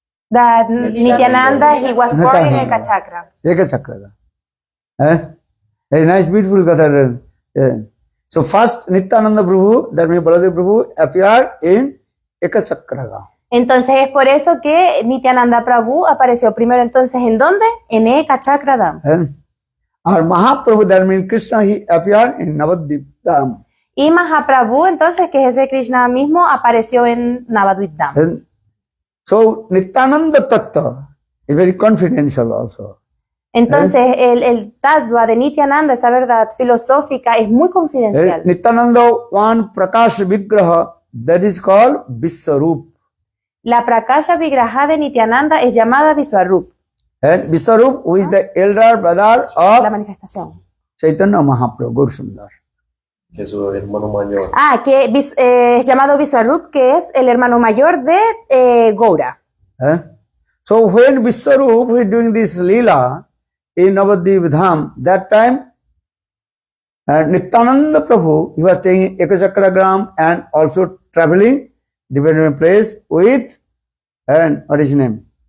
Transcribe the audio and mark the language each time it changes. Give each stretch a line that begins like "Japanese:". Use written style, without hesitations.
English: That Nityananda, he was born in Ekachakra. Ekachakra. Very nice, beautiful Katha. So first Nityananda Prabhu, that means Baladev Prabhu, appeared in Ekachakra.
Spanish: Entonces es por eso que Nityananda Prabhu apareció primero entonces ¿en dónde? En Ekachakradham.
English: Our Mahaprabhu, that means Krishna, he appeared in Navadvip Dham.
Spanish: Y Mahaprabhu entonces, que es ese Krishna mismo, apareció en Navadvip Dham.
English: So Nityananda Tattva is very confidential also.
Spanish: Entonces el tattva de Nityananda, esa verdad filosófica, es muy confidencial.
English: Nityananda, one Prakash Vigraha, that is called Viswarup.
Spanish: La Prakasha Vigraha de Nityananda es llamada Viswarup,
English: And Viswarup, who is the elder brother
Spanish: la
English: of
Spanish: manifestación.
English: Chaitanya Mahaprabhu, Gaurasundar.
Spanish: Que es su hermano mayor. Que es llamado Viswarup, que es el hermano mayor de Goura.
English: So when Vishwarup was doing this Leela in Navadvip Dham, that time Nityananda Prabhu, he was taking Ekachakragram and also traveling different place with, and what is his name?